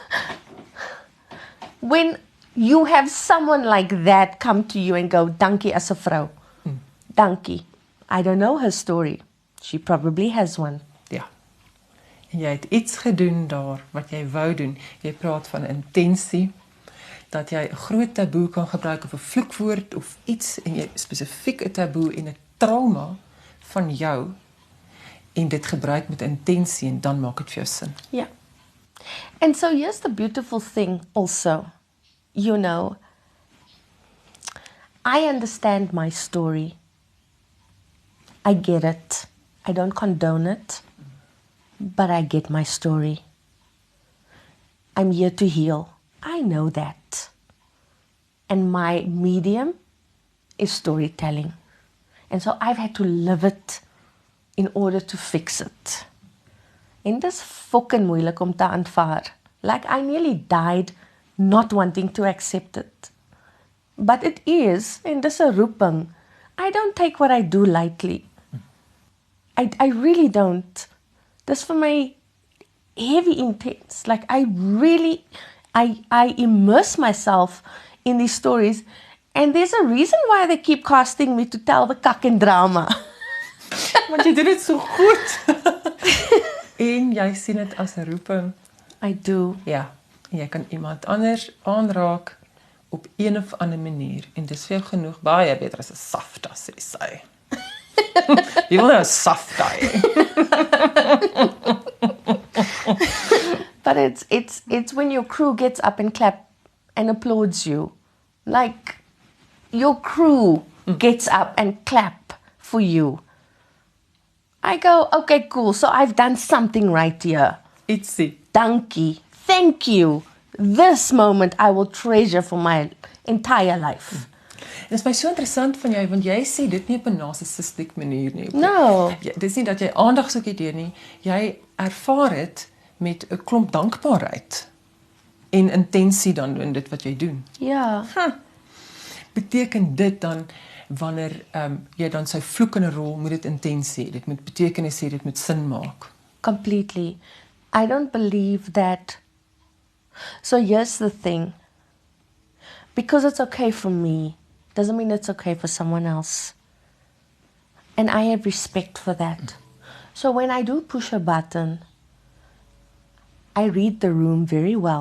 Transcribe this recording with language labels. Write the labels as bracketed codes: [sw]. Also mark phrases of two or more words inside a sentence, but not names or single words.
[en] When you have someone like that come to you and go, [af] "Dankie as 'n vrou." Dankie. [en] I don't know her story. She probably has one. [af] Ja. En jy het iets gedoen daar wat jy wou doen. Jy praat van intensie, dat jy 'n groot taboe kan gebruik of 'n vloekwoord of iets en jy spesifiek 'n taboe en 'n trauma van jou en dit gebruik met intensie en dan maak dit vir jou sin. [en] Yeah. And so here's the beautiful thing also. You know, I understand my story. I get it. I don't condone it, but I get my story. I'm here to heal. I know that. And my medium is storytelling. And so I've had to live it in order to fix it. [af] En dis fucking moeilik om te aanvaar. [en] Like I nearly died not wanting to accept it. But it is, and [af] dis 'n roeping. [en] I don't take what I do lightly. I really don't. [af] Dis vir my [en] heavy intense. Like I immerse myself in these stories, and there's a reason why they keep casting me to tell the kak en drama. [af] Want jy doen dit so goed. En jy sien dit as 'n roeping. [en] I do. [af] Ja, en jy kan iemand anders aanraak op een of ander manier en dis vir jou genoeg, baie beter as 'n safta, sê sy. Jy wil nou 'n safta hê. [en] But it's when your crew gets up and clap and applauds you. Like your crew gets up and clap for you. I go, okay, cool. So I've done something right here. [af] Ietsie. Dankie. [en] Thank you. this moment I will treasure for my entire life. [af] Dit is my so interessant van jou, want jy sê dit nie op 'n narcissistiek manier nie. [en] No. [af] Dit is nie dat jy aandag soek hierdeer nie, jy ervaar dit met 'n klomp dankbaarheid en intensie dan in dit wat jy doen. Ja. Beteken dit dan, wanneer jy dan sy vloek in 'n rol, moet dit intensie hê, dit moet betekenis hê, dit moet sin maak. [en] Completely. I don't believe that. So here's the thing. Because it's okay for me, doesn't mean it's okay for someone else. And I have respect for that. So when I do push a button, I read the room very well